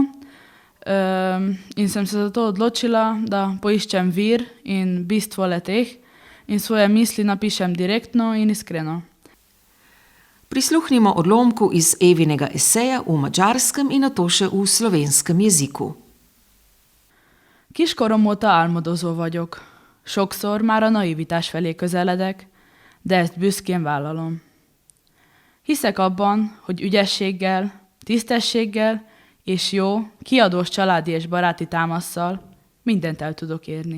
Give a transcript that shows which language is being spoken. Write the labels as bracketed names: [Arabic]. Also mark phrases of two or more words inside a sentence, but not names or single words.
[Slovenian] In sem se zato odločila, da poiščem vir in bistvo le-teh in svoje misli napišem direktno in iskreno. Prisluhnimo odlomku iz Evinega eseja v madžarskem in nato še v slovenskem jeziku. [Hungarian] Kiskorom óta álmodozó vagyok. Sokszor már a naivitás felé közeledek, de ezt büszkén vállalom. Hiszek abban, hogy ügyességgel, tisztességgel és jó, kiadós családi és baráti támasszal mindent el tudok érni.